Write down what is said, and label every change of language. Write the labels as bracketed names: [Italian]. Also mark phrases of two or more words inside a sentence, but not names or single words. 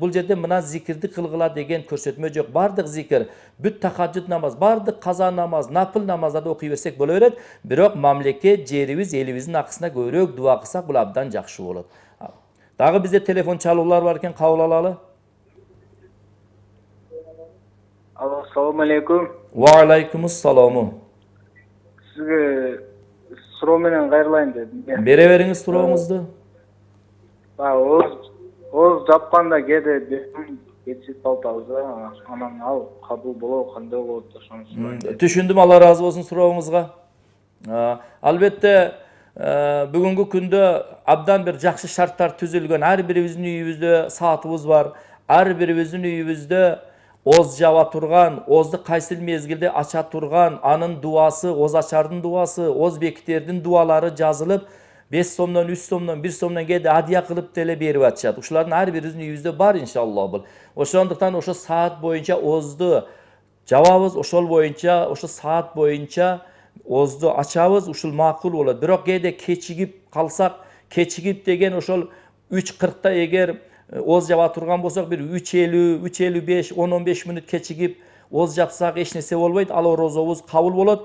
[Kyrgyz] Бул жерде мына зикирди кылгыла деген көрсөтмө жок. Бардык зикир, бүт тахажжуд намаз, бардык каза намаз, нафыл намаздарды окуй берсек боло берет. Бирок мамлекет, жерибиз, элибиздин акысына көбүрөөк дуа кылсак, бул абдан жакшы болот. Дагы бизде телефон чалуулар бар экен, кабыл алалы. [Arabic] Алло, السلام عليكم. وعليكم السلام. [Kyrgyz] Sizge суроо менен кайрылайын дедим. Бере бериңиз сурооңузду. Оз жапканда кээде кетип калтабыз, анан ал кабыл болобу, кандай болот ошону сурайын. Түшүндүм, Алла разы болсун сурооңузга. Албетте бүгүнкү күндө абдан бир жакшы шарттар түзүлгөн. Ар бирибиздин үйүбүздө саатыбыз бар. Ар бирибиздин үйүбүздө оз жаба турган, озду кайсы мезгилде ача турган, анын дуасы, оз ачардын дуасы, оз бекитердин дуалары жазылып, 5 сомдон, 3 сомдон, 1 сомдон кээде адия кылып деле берип атышат. Ушулардын ар бирибиздин үйүбүздө бар иншалла бул. Ошондуктан ошо саат боюнча озду жабабыз, ошол боюнча, ошо саат боюнча озду ачабыз, ушул макул болот. Бирок кээде кечигип калсак, кечигип деген ошол 3:40 эгер оз жаба турган болсок, бир 3:50, 3:55, 10-15 мүнөт кечигип оз жапсак эч нерсе болбойт, ал орозобуз кабыл болот.